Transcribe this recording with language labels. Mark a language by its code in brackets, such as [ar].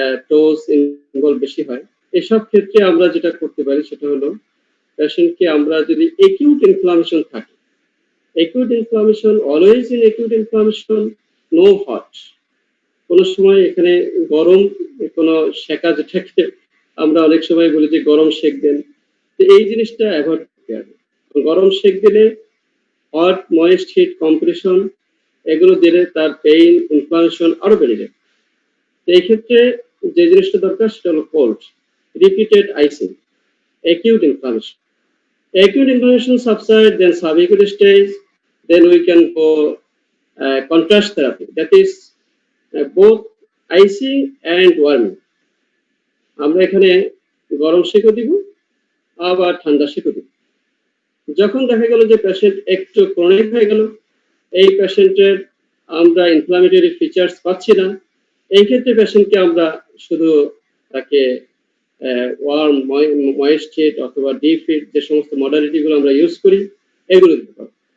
[bn] টোজ involve বেশি হয়, এসব ক্ষেত্রে আমরা যেটা করতে পারি সেটা হলো পেশেন্টকে আমরা যদি একিউট ইনফ্লামেশন থাকে, [en] acute inflammation, always in acute inflammation, no hot, [bn] কোনো সময় এখানে গরম কোনো শেখা যেটাকে আমরা অনেক সময় বলি যে গরম শেক দেন, তো এই জিনিসটা অ্যাভয়েড করতে হবে। গরম শেক দিলে হট ময়েস্ট হিট কম্প্রেশন এগুলো দিলে তার পেইন ইনফ্লামেশন আরো বেড়ে যায়। তো এই ক্ষেত্রে যে জিনিসটা দরকার সেটা হলো cold repeated icing. [en] acute inflammation, acute inflammation subside, then subacute stage, then we can go contrast therapy, that is both icing and warming। [bn] আমরা এখানে গরম সেঁকও দিব আবার ঠান্ডা সেঁকও দিব। যখন দেখা গেল যে পেশেন্ট একটু ক্রনিক হয়ে গেল, এই পেশেন্টের আমরা ইনফ্লামেটরি ফিচার্স পাচ্ছি না, এই ক্ষেত্রে পেশেন্টকে আমরা শুধু তাকে ওয়ার্ম ময়েস্ট হিট অথবা ডিপ হিট যে সমস্ত মডালিটিগুলো আমরা ইউজ করি এগুলো দিতে পারবো।